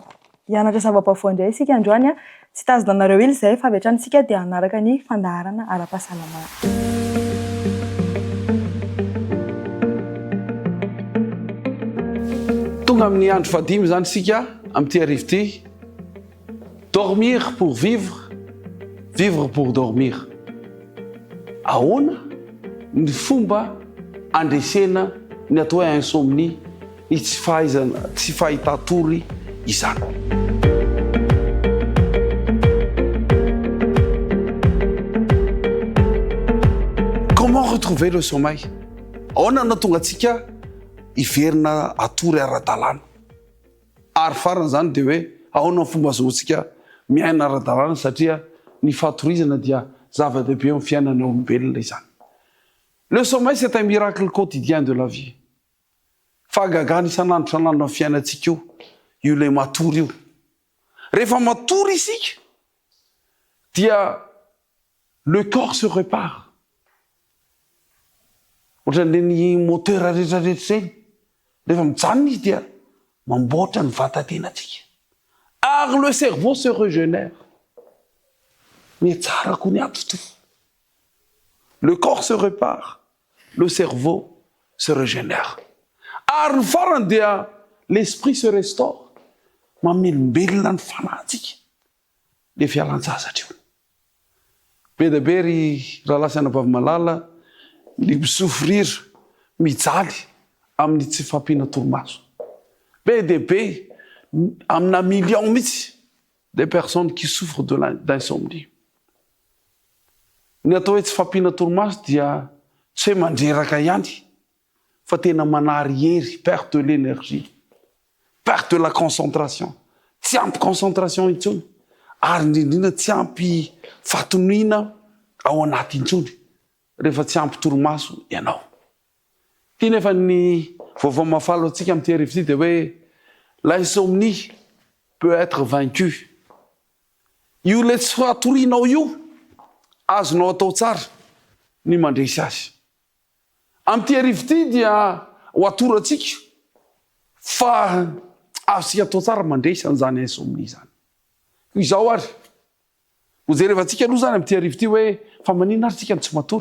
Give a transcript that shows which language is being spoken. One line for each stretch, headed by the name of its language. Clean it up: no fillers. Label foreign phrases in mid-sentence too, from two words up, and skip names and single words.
Malagasy: Hianatra zava-baovao indray isika androany tsy tazona anareo ely izay fa avy hatranintsika dia hanaraka ny fandaharana ara-pahasalamana. Tonga amin'ny andro fadimy zany sika amin'ity arivo ity.
French: Dormir pour vivre, vivre pour dormir.
Malagasy: Ahoana ny fomba andresena ny atao hoe insomnie, ny tsy fahitatory izany.
French: Comment retrouver le sommeil?
Malagasy: Ahoana na tonga atsika hiverina atory ara-dalàna. Ary farany zany dia hoe ahoana ny fomba azahoantsika miaina ara-dalàna satria ny fatorizana dia zava-dehibe amin'ny fiainana olombelona izany.
French: Le sommeil c'est un miracle quotidien de la vie.
Malagasy: Fahagagana isan'andro san'andro amin'ny fiainantsika io le matory io. Rehefa matory isika dia
French: le corps se répare.
Malagasy: Ohatran'ny ny moteur rehetrarehetra eny. Rehefa mijanona izy dia mamboatra ny vatantenantsika.
French: Ary le cerveau se régénère.
Malagasy: Mais tsara koa ny atoto.
French: Le corps se répare, le cerveau se régénère.
Malagasy: Ary ny farany dia
French: l'esprit se restaure.
Malagasy: Mamelombelona ny fanahintsika. Le fialan-tsasatra io. Be dia be ry rahalasy Bavamalala ny misofrir, mijaly amin'ny tsy fampiana torimaso. Be dia be amina million mihitsy
French: des personnes qui souffrent d'insomnie.
Malagasy: Ny atao hoe tsy fampiana torimaso dia tsy hoe mandreraka ihany fa tena manary hery,
French: perte de l'énergie, perte de la concentration.
Malagasy: Tsy ampy concentration intsony ary indrindra tsy ampy fatonina ao anaty intsony rehefa tsy ampy torimaso ianao. Ty nefa ny vaovao mafalo antsika amin'ity arivo ity dia hoe
French: l'insomnie peut être vaincue.
Malagasy: Io le tsy fatorianao io azonao atao tsara ny mandresy azy. Amin'ity arivo ity dia ho atorantsika fa azontsika atao tsara mandresy an'izany insomnie zany. Izao ary ho jerevantsika aloha zany amin'ity arivo ity hoe fa manina ary tsika ny tsy matory.